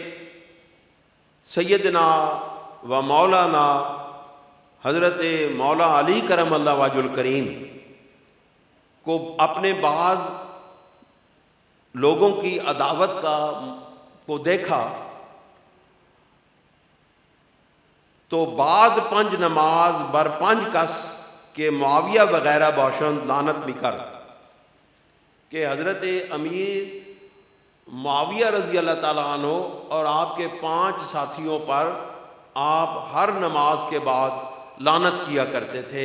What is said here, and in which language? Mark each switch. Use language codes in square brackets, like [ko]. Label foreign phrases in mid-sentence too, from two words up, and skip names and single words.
[ur] سیدنا و مولانا حضرت مولا علی کرم اللہ وجہ الکریم کو اپنے بعض لوگوں کی عداوت کو دیکھا تو [fa] بعد پنج نماز بر پنج کس کہ معاویہ وغیرہ باشند لعنت [ur] بھی کر، کہ حضرت امیر معاویہ رضی اللہ تعالیٰ عنہ اور آپ کے 5 ساتھیوں پر آپ ہر نماز کے بعد لعنت کیا کرتے تھے.